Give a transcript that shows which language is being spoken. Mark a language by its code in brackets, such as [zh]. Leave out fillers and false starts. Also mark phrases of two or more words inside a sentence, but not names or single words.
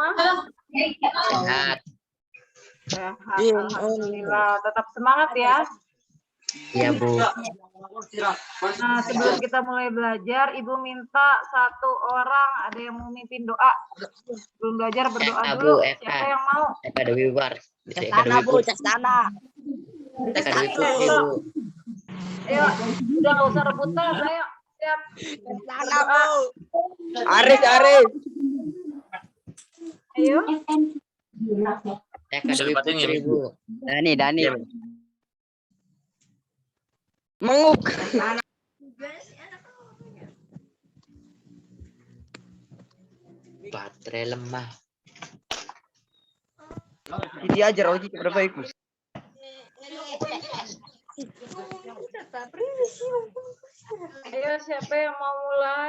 [id] Sehat. Sehat, Iya, alhamdulillah. Tetap semangat ya. Iya, Bu. Nah, sebelum kita mulai belajar, Ibu minta satu orang, ada yang mau mimpin doa. Sebelum belajar berdoa dulu. Siapa yang mau? Eka Dewi Bar. Castana, Bu. Castana. Eka Dewi Putri, Bu. Ayo, udah nggak usah rebutan. Ayo, siap. Castana, Bu. Aris. Ayo. Eka Dewi Putri, Bu. Dani. Menguk. Baterai lemah. Jadi ajar Oji berapa ikut? Ayo, siapa yang mau mulai?